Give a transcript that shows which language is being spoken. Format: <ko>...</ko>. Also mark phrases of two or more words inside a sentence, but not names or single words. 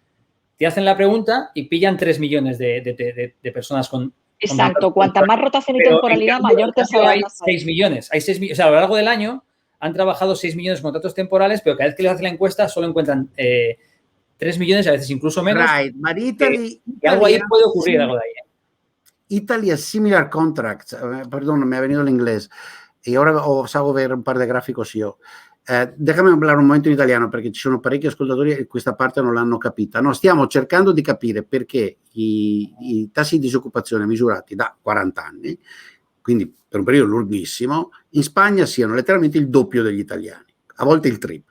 <es>Te hacen la pregunta y pillan 3 millones de personas con... Exacto, cuanta más rotación y temporalidad, mayor te sale. Hay 6 millones, o sea, a lo largo del año han trabajado 6 millones de contratos temporales, pero cada vez que les hacen la encuesta solo encuentran 3 millones, a veces incluso menos.</es> <en>Right, but Italy,</en> <es>y algo ahí puede ocurrir, algo de ahí.</es> <en>Italia similar contracts,</en> <es>perdón, me ha venido el inglés,</es> <it>e ora</it> <es>os hago</es> <it>vedere un par di grafici io. Déjame parlare un momento in italiano perché ci sono parecchi ascoltatori che questa parte non l'hanno capita. No, stiamo cercando di capire perché i tassi di disoccupazione misurati da 40 anni, quindi per un periodo lunghissimo, in Spagna siano letteralmente il doppio degli italiani, a volte il triplo.</it>